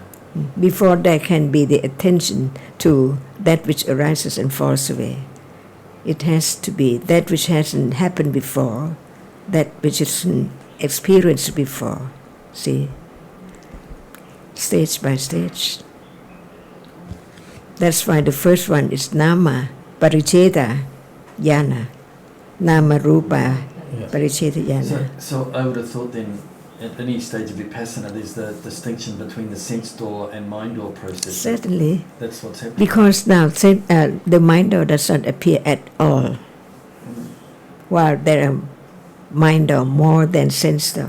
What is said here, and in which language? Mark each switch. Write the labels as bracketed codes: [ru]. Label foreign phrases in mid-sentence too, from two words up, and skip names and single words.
[en] Before there can be the attention to that which arises and falls away. It has to be that which hasn't happened before, that which isn't experienced before. See? Stage by stage. That's why the first one is [pi] nama, paricheta, jnana. Nama, rupa, paricheta, jnana. [en] So I would have thought then, at any stage of vipassana, there's the distinction between the sense door and mind door process. Certainly. That's what's happening. Because now the mind door does not appear at all, while there are mind door more than sense door.